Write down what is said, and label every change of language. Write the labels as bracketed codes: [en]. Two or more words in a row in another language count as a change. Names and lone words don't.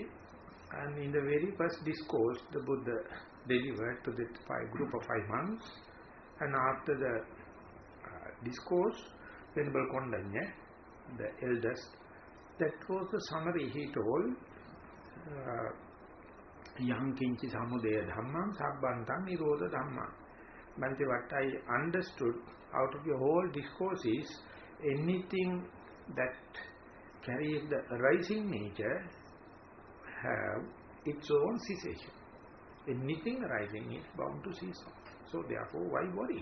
[en] And in the very first discourse the Buddha delivered to the group of 5 monks, and after the discourse, Venerable Kondanya, the eldest, that was the summary he told. [pi] Yang kinchi samudaya dhammam sabbantang nirodha dhammam. [en] Bhante, what I understood out of your whole discourse is, anything that carries the arising nature have its own cessation. Anything arising is bound to cease off. So therefore why worry?